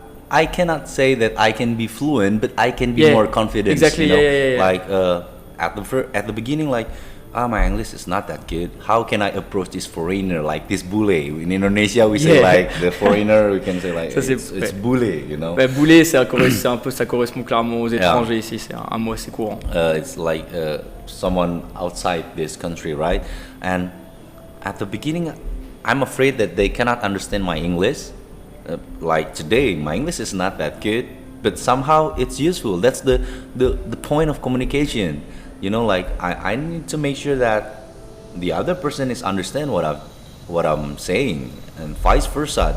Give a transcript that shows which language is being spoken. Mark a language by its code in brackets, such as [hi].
[en] I cannot say that I can be fluent, but I can be Yeah, more confident. exactly, You know? yeah. Like at the beginning, like, my English is not that good. How can I approach this foreigner, like this bule? In Indonesia, we say Yeah. like the foreigner. We can say like [fr] Ça, [en] it's bule, you know. [fr] Ouais, boulet, c'est un peu, ça correspond clairement aux étrangers ici, c'est un mot assez courant. [en] It's like someone outside this country, right? And at the beginning, I'm afraid that they cannot understand my English. Like today, my English is not that good, but somehow it's useful. That's the point of communication. You know, like I need to make sure that the other person is understand what I'm saying, and vice versa.